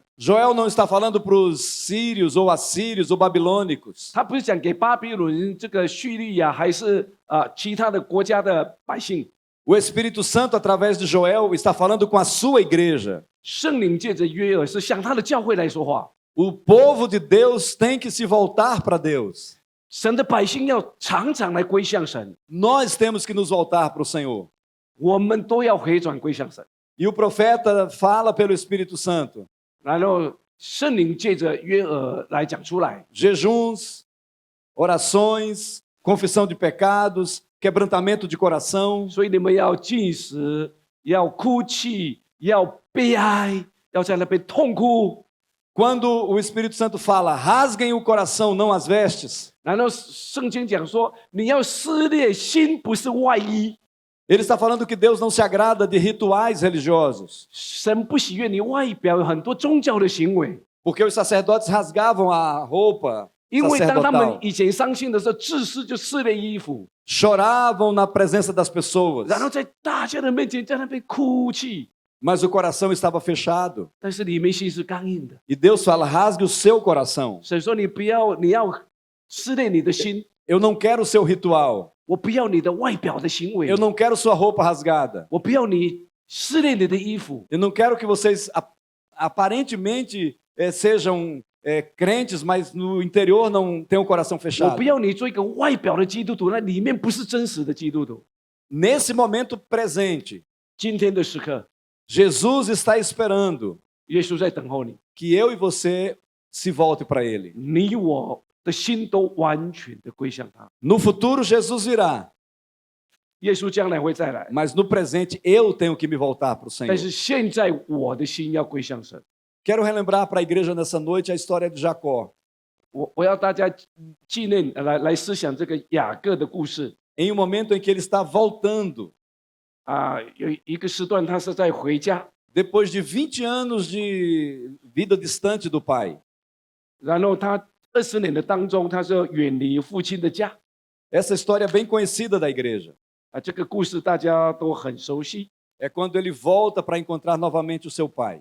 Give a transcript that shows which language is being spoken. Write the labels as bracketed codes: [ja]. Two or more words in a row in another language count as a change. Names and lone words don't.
[pt] Joel não está falando para os sírios ou assírios ou babilônicos. [zh] 他不是讲给巴比伦、这个叙利亚还是其他的国家的百姓。 [pt] O Espírito Santo, através de Joel, está falando com a sua igreja. [zh] 圣灵借着约珥是向他的教会来说话。 [pt] O povo de Deus tem que se voltar para Deus. [zh] 神的百姓要常常来归向神， [pt] Nós temos que nos voltar para o Senhor. [zh] 我们都要回转归向神。 [pt] E o profeta fala pelo Espírito Santo. [zh] 然后圣灵借着约珥来讲出来， [pt] Jejuns, orações, confissão de pecados, quebrantamento de coração. [zh] 所以你们要禁食，要哭泣，要悲哀，要在那边痛哭。 [pt] Quando o Espírito Santo fala, rasguem o coração, não as vestes, [zh] 然后圣经讲说，你要撕裂心，不是外衣。 [pt] ele está falando que Deus não se agrada de rituais religiosos, [zh] 神不喜悦你外表有很多宗教的行为， [pt] porque os sacerdotes rasgavam a roupa [zh] 因为当他们 [pt] sacerdotal, [zh] 以前伤心的时候，自私就撕裂衣服， [pt] choravam na presença das pessoas, [zh] 然后在大家的面前在那边哭泣， [pt] mas o coração estava fechado. [zh] 但是里面心是刚硬的。 [pt] E Deus fala, rasgue o seu coração. [zh] 神说你不要，你要撕裂你的心， [pt] Eu não quero o seu ritual, [zh] 我不要你的外表的行为 [pt] eu，não quero sua roupa rasgada, [zh] 我不要你撕裂你的衣服， [pt] eu não quero que vocês aparentemente sejam crentes, mas no interior não tenham o coração [zh] 我 [pt] fechado. [zh] 不要你做一个外表的基督徒，那里面不是真实的基督徒。 [pt] Nesse momento presente, [zh] 今天的时刻， [pt] Jesus está esperando [zh] 耶稣在等候你， [pt] que eu e você se volte para Ele. [zh] 你我的心都完全的归向他。 [pt] No futuro, Jesus virá, [zh] 耶稣将来会再来， [pt] mas no presente eu tenho que me voltar para o Senhor. [zh] 但是现在我的心要归向神。 [pt] Quero relembrar para a igreja nessa noite a história de Jacó. [zh] 我要大家纪念来思想这个雅各的故事 [pt] Em um momento em que ele está voltando, [zh] 啊，有一个时段他是在回家， [pt] depois de 20 anos de vida distante do pai. [zh] 然后他20年的当中，他是远离父亲的家 [pt] Essa história é bem conhecida da igreja. [zh] 啊，这个故事大家都很熟悉。 [pt] É quando ele volta para encontrar novamente o seu pai.